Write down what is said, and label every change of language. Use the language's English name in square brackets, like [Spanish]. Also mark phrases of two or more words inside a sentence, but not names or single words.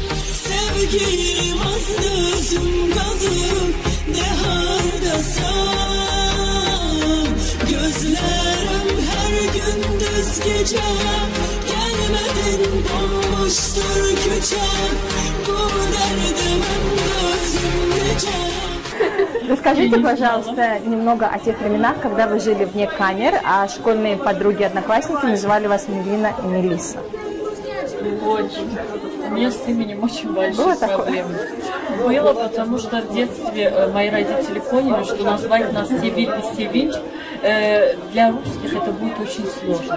[Azerbaijani] Sevgilim az gözüm qalıb, ne hardasan. Gözlərim hər gündüz gecə, gəlmədin bomboşdur küçəm. Bu dərdə mən gözüm necə. [Russian] Расскажите, пожалуйста, немного о тех временах, когда вы жили вне камер, а школьные подруги-одноклассники называли вас Мелина и Мелисса. Очень. У меня с именем очень большие проблемы. Было, потому что в детстве мои родители поняли, что назвать нас Севиль и Севинч для русских это будет очень сложно.